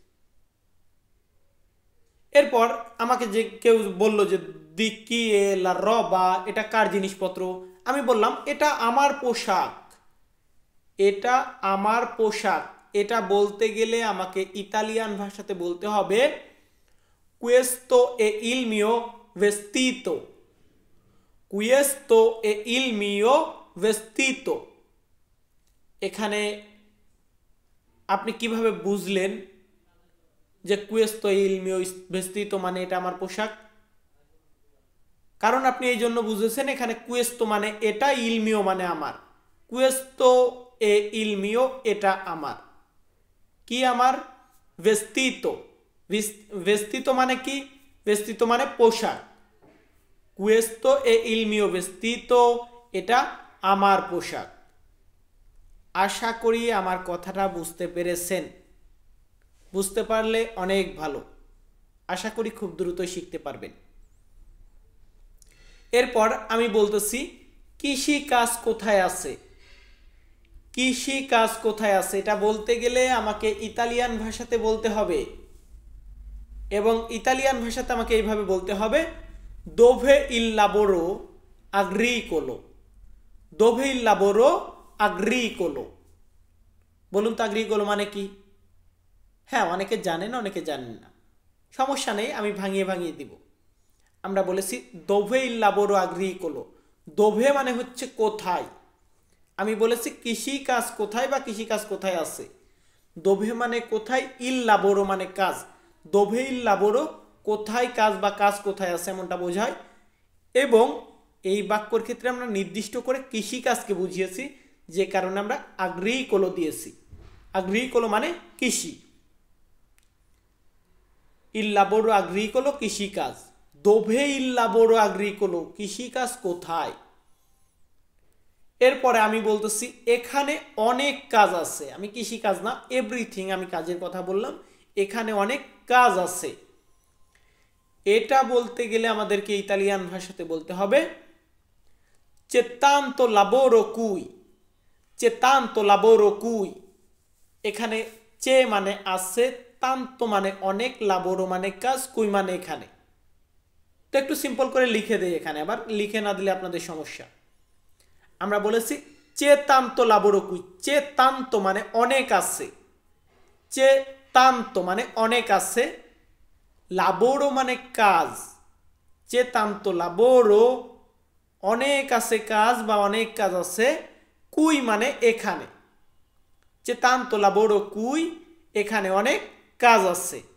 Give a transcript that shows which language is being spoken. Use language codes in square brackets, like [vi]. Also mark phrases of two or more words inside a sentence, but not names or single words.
[bn] এরপর আমাকে যে কেউ বলল যে [it] di chi è la roba [bn] এটা কার জিনিসপত্র, আমি বললাম এটা আমার পোশাক, এটা আমার পোশাক। এটা বলতে গেলে আমাকে ইতালিয়ান ভাষাতে বলতে হবে [it] questo è il mio vestito, questo è il mio vestito। [bn] এখানে আপনি কিভাবে বুঝলেন যে [it] questo è il mio vestito [bn] মানে এটা আমার পোশাক? কারণ আপনি এই জন্য বুঝেছেন এখানে questo মানে এটা, [it] il mio [bn] মানে আমার, [it] questo è il mio [bn] এটা আমার, কি আমার, [it] vestito, vestito [bn] মানে কি, vestito মানে পোশাক, [it] questo è il mio vestito [bn] এটা আমার পোশাক। আশা করি আমার কথাটা বুঝতে পেরেছেন, বুঝতে পারলে অনেক ভালো, আশা করি খুব দ্রুতই শিখতে পারবেন। এরপর আমি বলতেছি কৃষি কাজ কোথায় আছে, কৃষি কাজ কোথায় আছে এটা বলতে গেলে আমাকে ইতালিয়ান ভাষাতে বলতে হবে, এবং ইতালিয়ান ভাষাতে আমাকে এইভাবে বলতে হবে [it] dove il lavoro agricolo, dove il lavoro agricolo। [bn] বলুন তো agricolo মানে কি? হ্যাঁ, অনেকে জানেন অনেকে জানেন না, সমস্যা নেই, আমি ভাঙিয়ে ভাঙিয়ে দিব। আমরা বলেছি [it] dove il lavoro agricolo, [bn] dove মানে হচ্ছে কোথায়, আমি বলেছি কৃষি কাজ কোথায় বা কৃষি কাজ কোথায় আছে, dove মানে কোথায়, [it] il lavoro [bn] মানে কাজ, [it] dove il lavoro [bn] কোথায় কাজ বা কাজ কোথায় আছে এমনটা বোঝায়। এবং এই বাক্যর ক্ষেত্রে আমরা নির্দিষ্ট করে কৃষি কাজকে বুঝিয়েছি, যে কারণে আমরা agricolo দিয়েছি, agricolo মানে কৃষি, [it] il lavoro agricolo [bn] কৃষি কাজ, [it] dove il lavoro agricolo [bn] কৃষি কাজ কোথায়। এরপরে আমি বলতেছি এখানে অনেক কাজ আছে, আমি কৃষি কাজ না, এভরিথিং আমি কাজের কথা বললাম, এখানে অনেক কাজ আছে। এটা বলতে গেলে আমাদেরকে ইতালিয়ান ভাষাতে বলতে হবে [it] c'è tanto lavoro qui, c'è tanto lavoro qui। [bn] এখানে চে মানে আছে, তান্তো মানে অনেক, লাবোরো মানে কাজ, কুই মানে এখানে। তো একটু সিম্পল করে লিখে দেই এখানে, আবার লিখে না দিলে আপনাদের সমস্যা। আমরা বলেছি [it] c'è tanto lavoro qui, c'è tanto [bn] মানে অনেক আছে, [it] c'è tanto [bn] মানে অনেক আছে, লাবোরো মানে কাজ, [it] c'è tanto lavoro [bn] অনেক আছে কাজ বা অনেক কাজ আছে, কুই মানে এখানে, [it] c'è tanto lavoro qui [bn] এখানে অনেক কাজ আছে।